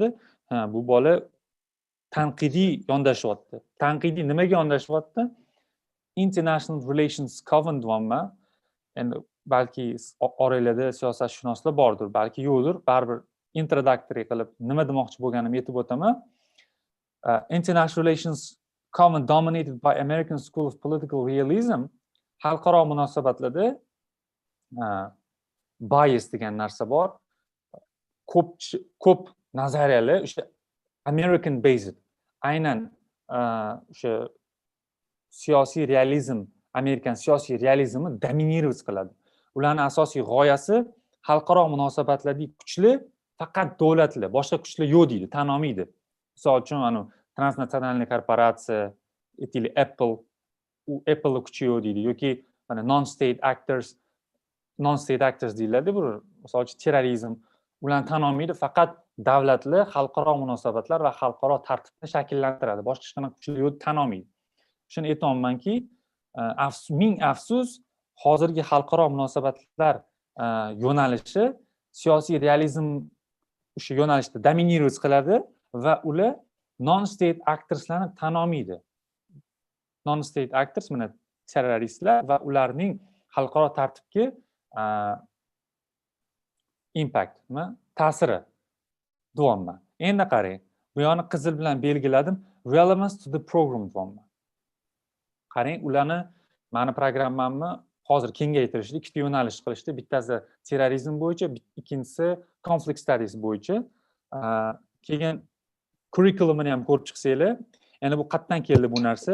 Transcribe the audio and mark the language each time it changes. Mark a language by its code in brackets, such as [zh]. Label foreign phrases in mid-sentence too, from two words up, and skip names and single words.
[uz] Bu bola tanqidiy yondashyapti. Tanqidiy nimaga yondashyapti? [en] International Relations Coven [uz] deyapman. Endi balki oranglarda siyosatshunoslar bordir, balki yo'qdir. Baribir introductory qilib nima demoqchi bo'lganimni aytib o'taman. [en] International Relations Coven dominated by American School of Political Realism. [uz] Xalqaro munosabatlarda bias degan narsa bor. Ko'p nazariyalar o'sha [en] American based. [uz] Aynan o'sha siyosiy realizm, Amerikan siyosiy realizmi dominировать qiladi. Ularning asosiy g'oyasi xalqaro munosabatlardagi kuchli faqat davlatlar, boshqa kuchlar yo'q deydi, tan olmaydi. Misol uchun transnatsional korporatsiya, aytaylik Apple kuchi yo'q deydi yoki mana [en] non-state actors [uz] deyiladi. Bu misol uchun terrorizm ularni tan olmaydi, faqat davlatlar xalqaro munosabatlar va xalqaro tartibni shakllantiradi. Boshqa hech qanaqa kuchlar yo'q, tan olmaydi. Shuni aytmoqmanki, ming afsus, hozirgi xalqaro munosabatlar yo'nalishi siyosiy realizm o'sha yo'nalishda dominировать qiladi va ular [en] non-state actorslarni [uz] tan olmaydi. [en] Non-state actors [uz] mana terroristlar va ularning xalqaro tartibga impact, ta'siri deyapman. Endi qarang, bu yoqni qizil bilan belgiladim. [en] Relevance to the program [uz] deyapman. Qarang, ularni mani programmamni hozir kengaytirishdi, ikkita yo'nalish qilishdi. Bittasi terrorizm bo'yicha, ikkinchisi [en] conflict studies [uz] bo'yicha. Keyin curriculumini ham ko'rib chiqsanglar, endi bu qayerdan keldi bu narsa?